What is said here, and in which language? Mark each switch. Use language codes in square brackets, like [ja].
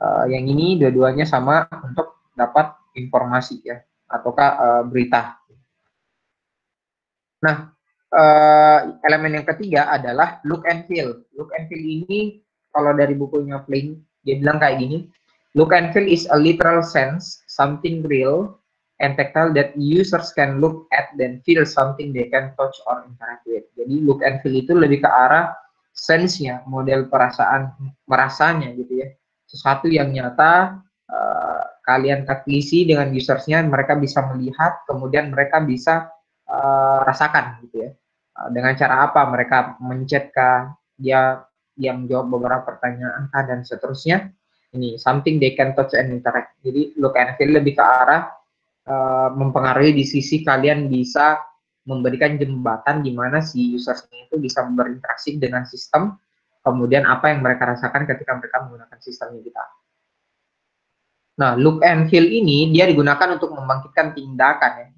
[id] Yang ini dua-duanya sama untuk dapat informasi ya ataukah berita. Nah, elemen yang ketiga adalah look and feel. Look and feel ini kalau dari bukunya Flynn dia bilang kayak gini. [en] Look and feel is a literal sense, something real and tactile that users can look at then feel something they can touch or interact with. [id] Jadi look and feel itu lebih ke arah sense-nya, model perasaan merasanya gitu ya. Sesuatu yang nyata kalian kagisi dengan usersnya, mereka bisa melihat, kemudian mereka bisa rasakan gitu ya. Dengan cara apa mereka mencet kah, dia menjawab beberapa pertanyaan kah dan seterusnya. Ini [en] something they can touch and interact. [id] Jadi look and feel lebih ke arah mempengaruhi di sisi kalian bisa memberikan jembatan di mana si usersnya itu bisa berinteraksi dengan sistem, kemudian apa yang mereka rasakan ketika mereka menggunakan sistemnya kita. Nah, look and feel ini dia digunakan untuk membangkitkan tindakan ya.